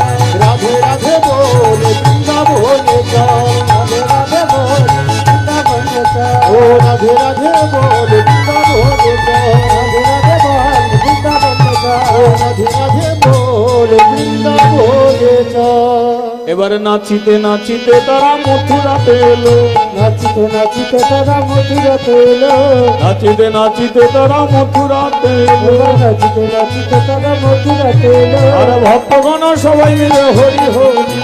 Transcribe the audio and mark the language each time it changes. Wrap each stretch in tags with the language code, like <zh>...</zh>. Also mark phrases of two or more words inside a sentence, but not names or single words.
<hi>राधे राधे बोल वृंदावन में चल। राधे राधे बोल वृंदावन में चल। ओ राधे राधे बोल वृंदावन में चल। राधे राधे बोल वृंदावन में चल। ओ राधे राधे बोल वृंदावन में चल।</hi> <bn>এবারে নাচিতে নাচিতে তারা মথুরাতে এলো, নাচিতে নাচিতে তারা মথুরাতে এলো। নাচিতে নাচিতে তারা মথুরাতে এলো, নাচিতে নাচিতে তারা মথুরাতে এলো। আর ভক্তগণ সবাই মিলে হরি হরি,</bn>